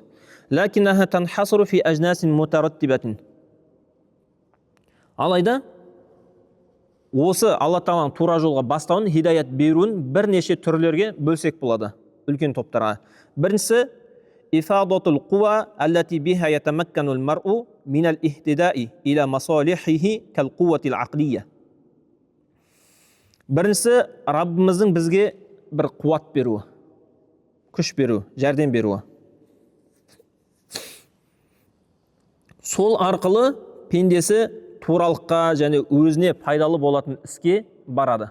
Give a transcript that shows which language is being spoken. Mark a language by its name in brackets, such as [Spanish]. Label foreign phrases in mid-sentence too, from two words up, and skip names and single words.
[Arabic] لكنها تنحصر في أجناس مترتبة. [Kazakh] Алайда осы Алла Тағаланың тура жолға бастауын, хидаят беруін бірнеше түрлерге бөлсек болады, үлкен топтарға. [Arabic] Біріншісі إفادة القوى التي بها يتمكن المرء من الاهتداء إلى مصالحه كالقوة العقلية. [Kazakh] Біріншісі Раббымыздың бізге бір қуат беруі, күш беру, жәрдем беруі. Сол арқылы пендесі туралыққа және өзіне пайдалы болатын іске барады.